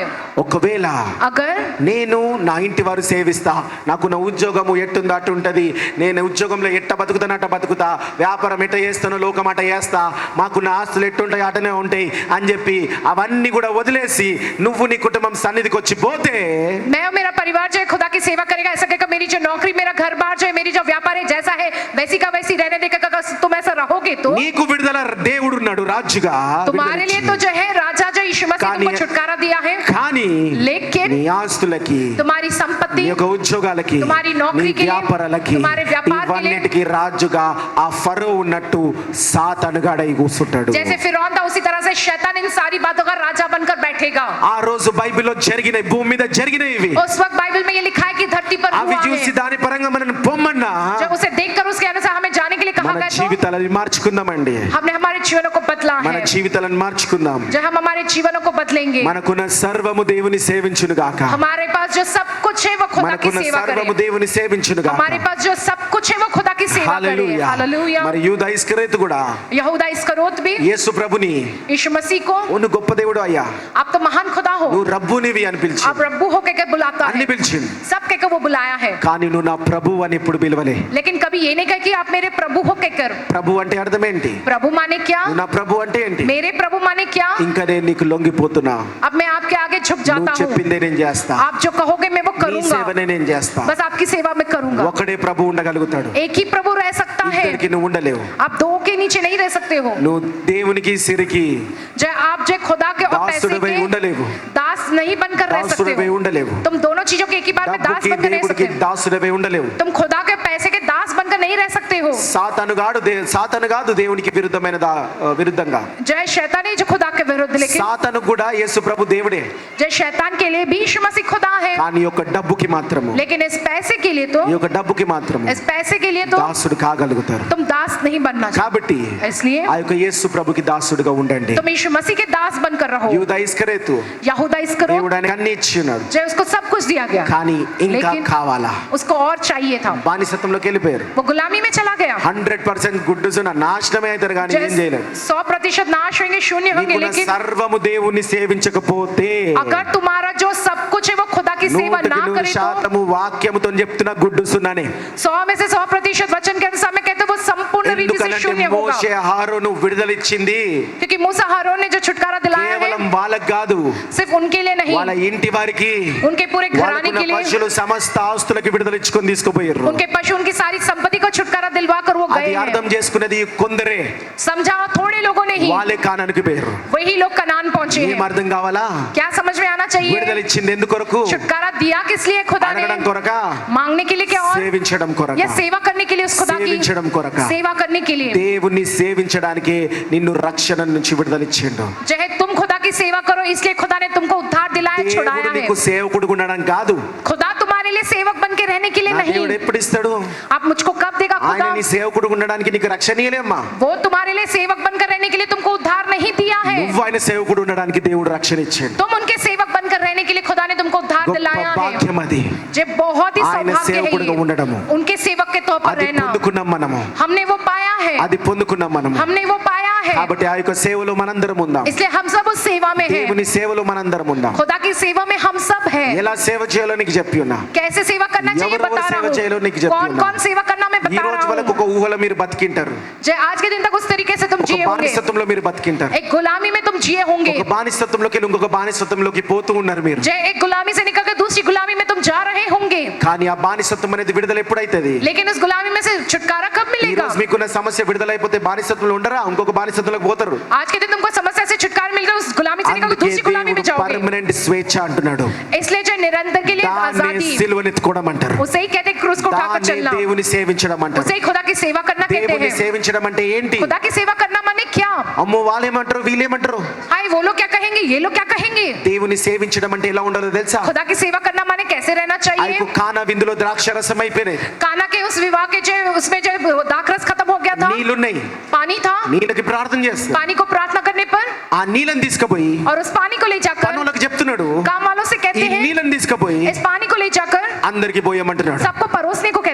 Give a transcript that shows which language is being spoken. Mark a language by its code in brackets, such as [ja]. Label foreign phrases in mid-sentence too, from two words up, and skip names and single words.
[te] ఒకవేళ [hi] अगर [te] నేను నా ఇంటి వారు సేవిస్తా, నాకు నా ఉద్యోగము ఎట్టుందో అటు ఉంటది, నేను ఉద్యోగంలో ఎట్ట బతుకుతాను అట్ట బతుకుతా, వ్యాపారం ఎట్ట చేస్తానో లోకం అట్ట చేస్తా, మాకు నా ఆస్తులు ఎట్టుంటాయి అటనే ఉంటాయి అని చెప్పి అవన్నీ కూడా వదిలేసి నువ్వు నీ కుటుంబం సన్నిధికి వచ్చి పోతే, [hi] मैं और मेरा परिवार जो है खुदा की सेवा करेगा, ऐसा कहकर मेरी जो नौकरी, मेरा घर बार जो है, मेरी जो व्यापार है जैसा है वैसी का वैसी रहने देकर, अगर तुम ऐसा रहोगे तो [te] నీకు విడుదల దేవుడు ఉన్నాడు రాజుగా. [hi] तुम्हारे लिए तो जो है राजा जो यीशु मसीह तुमको छुटकारा दिया है, [te] కానీ [hi] लेकिन [te] నీ ఆస్తులకి, [hi] तुम्हारी संपत्ति, [te] నీ యొక్క ఉద్యోగాలకి, [hi] तुम्हारी नौकरी [te] నీ [hi] के लिए, [te] వ్యాపారాలకి, [hi] तुम्हारे व्यापार के लिए, [te] ఇవన్నిటికీ రాజుగా ఆ ఫరో ఉన్నట్టు సాతానుగాడై కూర్చుంటాడు. [hi] जैसे फिरौन था उसी तरह से शैतान इन सारी बातों का राजा बनकर बैठेगा. [te] ఆ రోజు బైబిల్లో జరిగిన, భూమి మీద జరిగినవి ఇవి. [hi] उस वक्त बाइबल में ये लिखा है कि धरती पर [te] అవి [hi] हुआ [te] చూసి [hi] है. [te] దాని పరంగా మనం పొమ్మన్నా [hi] जब उसे देखकर उसके अनुसार हमें जाने के लिए कहा [te] మన [hi] गया तो [te] జీవితాలను మార్చుకుందామండి. [hi] हमने हमारे जीवनों को बदला [te] మన [hi] है. [te] జీవితాలను మార్చుకుందాం. [hi] जब हम हमारे जीवनों को बदलेंगे, [te] మనకున్న సర్వము దేవుని సేవించును గాక. [hi] हमारे पास जो सब कुछ है वो खुदा की [te] మనకున్న [hi] सेवा [te] సర్వము [hi] करे. [te] దేవుని సేవించును గాక. [hi] हमारे पास जो सब कुछ है वो खुदा की सेवा करे. [te] హల్లెలూయా. [hi] हालेलुया. [te] మరి యూదా ఇస్కరియోతు కూడా [hi] यहूदा इस्करियोत भी [te] యేసు ప్రభుని, [hi] यीशु मसीह को, [te] నువ్వు గొప్ప దేవుడు అయ్యా, [hi] आप तो महान खुदा हो, [te] నువ్వు రబ్బునివి అని పిలిచి [hi] आप रब्बू हो के बुलाता [te] అన్ని [hi] है, [te] పిలిచిండు. [hi] सब के वो बुलाया है. [te] కానీ నువ్వు నా ప్రభు అని ఎప్పుడు పిలవలే. [hi] लेकिन कभी ये नहीं कहा कि आप मेरे प्रभु हो के कर. [te] ప్రభు అంటే అర్థం ఏంటి? [hi] प्रभु माने क्या? [te] నువ్వు నా ప్రభు అంటే ఏంటి? [hi] मेरे प्रभु माने क्या? [te] ఇంకా నేను నీ నీకు లొంగిపోతున్నా, [hi] अब मैं आपके आगे झुक [te] నువ్వు [hi] जाता हूँ, [te] చెప్పిందే నేను చేస్తా, [hi] आप जो कहोगे मैं वो [te] నీ [hi] करूंगा, [te] సేవనే నేను చేస్తా. [hi] बस आपकी सेवा में करूंगा. [te] ఒకడే ప్రభు ఉండగలుగుతాడు, [hi] एक ही प्रभु रह सकता है, [te] ఇద్దరికి నువ్వు ఉండలేవు. [hi] आप दो के नीचे नहीं रह सकते हो. [te] నువ్వు దేవునికి సిరికి [hi] जय आप जय खुदा के और पैसे [te] దాసుడివై [hi] के [te] ఉండలేవు, [hi] दास नहीं बनकर रह सकते [te] దాసుడివై [hi] हो. [te] ఉండలేవు, [hi] तुम दोनों चीजों के एक ही बार में दास [te] డబ్బుకి [hi] बनकर रह [te] దేవుడికి [hi] सकते हो. [te] దాసుడివై ఉండలేవు. [hi] तुम खुदा के पैसे के दास बनकर नहीं रह सकते हो. [te] సాతాను కాదు దేవునికి విరుద్ధంగా. [hi] जय शैतान है जो खुदा के विरुद्ध, लेकिन [te] సాతాను కూడా యేసు ప్రభు దేవుడే, [hi] जय शैतान के लिए भी यीशु मसीह खुदा है, [te] కానీ యొక్క డబ్బుకి మాత్రము, [hi] लेकिन इस पैसे के लिए तो [te] ఈ యొక్క డబ్బుకి మాత్రము [hi] इस पैसे के लिए तो [te] దాసుడు కాగలుగుతారు. [hi] तुम दास नहीं बनना चाहिए. [te] కాబట్టి [hi] इसलिए [te] ఆ యొక్క యేసు ప్రభుకి దాసుడుగా ఉండండి. [hi] तुम यीशु मसीह के दास बनकर रहो. [te] యూదా ఇస్కరియోతు [hi] यहूदा इस्करियोत, [te] దేవుడు ఆయనకి అన్ని ఇచ్చి ఉన్నాడు, [hi] जय उसको सब कुछ दिया गया, [te] కానీ ఇంకా [hi] लेकिन [te] కావాలా, [hi] उसको और चाहिए था. [te] బానిసత్వంలోకి వెళ్ళిపోయారు. [hi] वो गुलामी में चला गया. [te] 100% గుడ్డుసున నాశనమే అవుతారు, కానీ ఏం చేయలేరు. [hi] 100% नाश होंगे, शून्य होंगे, [te] నీకున్న [hi] लेकिन [te] సర్వము దేవుణ్ణి సేవించకపోతే, [hi] अगर तुम्हारा जो सब कुछ है वो खुदा की सेवा ना करे तो [te] 100% వాక్యముతో చెప్తున్నా గుడ్డుసున్నానే. [hi] 100 में से 100% वचन के अनुसार मैं कहता हूँ वो संपूर्ण रीति से [te] ఎందుకంటే [hi] शून्य होगा. [te] మోషే అహరోను విడుదలిచ్చింది [hi] क्योंकि मूसा हारून ने जो छुटकारा दिलाया है [te] కేవలం వాళ్ళకి కాదు, [hi] सिर्फ उनके लिए नहीं, [te] వాళ్ళ ఇంటి వారికి, [hi] उनके पूरे घराने [te] వాళ్ళకున్న [hi] के लिए, [te] పశువులు సమస్త ఆస్తులకి విడుదలిచ్చుకొని తీసుకుపోయారు. [hi] उनके पशु उनकी सारी संपत्ति को छुटकारा दिलवा कर वो [te] అది [hi] गए [te] అర్థం [hi] हैं. [te] చేసుకున్నది కొందరే, [hi] समझा थोड़े लोगों ने ही, [te] వాళ్ళే కానానికి పోయారు. [hi] वही लोग कनान पहुंचे [te] ఏం [hi] हैं. [te] అర్థం కావాలా? [hi] क्या समझ में आना चाहिए? [te] విడుదలిచ్చింది ఎందుకొరకు? [hi] छुटकारा दिया किस लिए खुदा ने? [te] అడగడం కొరక, [hi] मांगने के लिए क्या और [te] సేవించడం కొరక. [hi] या सेवा करने के लिए उस खुदा [te] సేవించడం [hi] की [te] కొరక. [hi] सेवा करने के लिए. [te] దేవుణ్ణి సేవించడానికి నిన్ను రక్షణ నుంచి విడుదలిచ్చిండు. [hi] जय तुम खुदा की सेवा करो इसलिए खुदा ने तुमको उद्धार दिलाया, [te] దేవుడు [hi] छुड़ाया [te] నీకు [hi] है. [te] సేవకుడుగా ఉండడం కాదు. [hi] खुदा तुम्हारे लिए सेवक बन के रहने के लिए [te] నా దేవుడు [hi] नहीं. [te] ఎప్పుడు ఇస్తాడు? [hi] आप मुझको कब देगा [te] ఆయన [hi] खुदा? [te] నీ సేవకుడుగా ఉండడానికి నీకు రక్షణ ఇయ్యలేమ్మా. [hi] वो तुम्हारे लिए सेवक बनकर रहने के लिए तुमको उद्धार नहीं दिया है. [te] నువ్వు ఆయన సేవకుడు ఉండడానికి దేవుడు రక్షణ ఇచ్చాడు. [hi] तुम उनके सेवक बनकर रहने के लिए खुदा ने तुमको उद्धार [te] గొప్ప [hi] दिलाया है. [te] భాగ్యం అది. [hi] जे बहुत ही [te] ఆయన [hi] सौभाग्य [te] సేవకుడిగా [hi] है [te] ఉండడము. [hi] ये. उनके सेवक के तौर पर [te] అది [hi] रहना [te] పొందుకున్నాం మనము, [hi] हमने वो पाया है. [te] అది పొందుకున్నాం మనము. [hi] हमने वो पाया है, [te] కాబట్టి ఆ యొక్క సేవలో మనందరం ఉందాం. [hi] इसलिए हम सब उस सेवा में हैं. [te] దేవుని సేవలో మనందరం ఉందాం. [hi] खुदा की सेवा में हम सब हैं. [te] ఎలా సేవ చేయాలో నీకు చెప్పి ఉన్నా. [hi] कैसे सेवा करना चाहिए [te] ఎవరెవరు [hi] बता [te] సేవ [hi] रहा [te] చేయాలో నీకు [hi] हूँ. [te] చెప్పి [hi] कौन [te] ఉన్నా. [hi] कौन सेवा करना मैं [te] ఈ [hi] बता [te] రోజు [hi] रहा [te] వరకు [hi] हूँ. [te] ఒక ఊహలో మీరు బతికింటారు, [hi] जय आज के दिन तक उस तरीके से तुम [te] ఒక [hi] जिए होंगे, [te] బానిసత్వంలో మీరు బతికింటారు, [hi] एक गुलामी में तुम जिए होंगे. [te] ఒక బానిసత్వంలోకి వెళ్ళి ఇంకొక బానిసత్వంలోకి పోతూ ఉన్నారు మీరు. [hi] जय एक गुलामी से निकलकर दूसरी गुलामी में तुम जा रहे होंगे, [te] కానీ ఆ బానిసత్వం అనేది విడుదల ఎప్పుడైతుంది? [hi] लेकिन उस गुलामी में से छुटकारा कब [te] ఈ [hi] मिलेगा? [te] రోజు మీకున్న సమస్య విడుదలైపోతే బానిసత్వంలో ఉండరా, ఇంకొక బానిసత్వంలోకి పోతారు. [hi] आज के दिन तुमको समस्या से छुटकारा मिल गया, उस गुलामी से निकल दूसरी गुलामी में जाओगे. [te] పర్మనెంట్ స్వేచ్ఛ అంటున్నాడు. [hi] इसलिए जो निरंतर के लिए [te] దాన్ని [hi] आजादी, [te] సిలువనెత్తుకోవడం అంటారు. [hi] उसे ही कहते हैं क्रूस को उठाकर [te] దాన్ని [hi] चलना, [te] దేవుని సేవించడం అంటారు. [hi] उसे ही खुदा की सेवा करना कहते [te] దేవుని [hi] हैं. [te] సేవించడం అంటే ఏంటి? [hi] खुदा की सेवा करना माने क्या? [te] అమ్మో వాళ్ళేమంటారు వీళ్ళేమంటారు. [hi] हाय वो लोग क्या कहेंगे, ये लोग क्या कहेंगे. [te] దేవుని సేవించడం అంటే ఎలా ఉండాలో తెలుసా? [hi] खुदा की सेवा करना माने कैसे रहना [te] ఆ [hi] चाहिए. [te] యొక్క కానా విందులో ద్రాక్ష రసం అయిపోయినాయి, [hi] काना के उस विवाह के जो उसमें जो दाखरस खत्म हो गया था, [te] నీళ్ళున్నాయి, [hi] पानी था, [te] నీళ్ళకి ప్రార్థన చేస్తారు. [hi] पानी को प्रार्थना करने पर [te] ఆ నీళ్ళని తీసుకుపోయి [hi] और उस पानी को ले जाकर [te] పనులకు చెప్తున్నాడు, [hi] काम वालों से [te] ఈ [hi] कहते हैं [te] నీళ్ళని తీసుకుపోయి [hi] इस पानी को ले जाकर [te] అందరికి పోయమంటున్నాడు. [hi] सबको परोसने को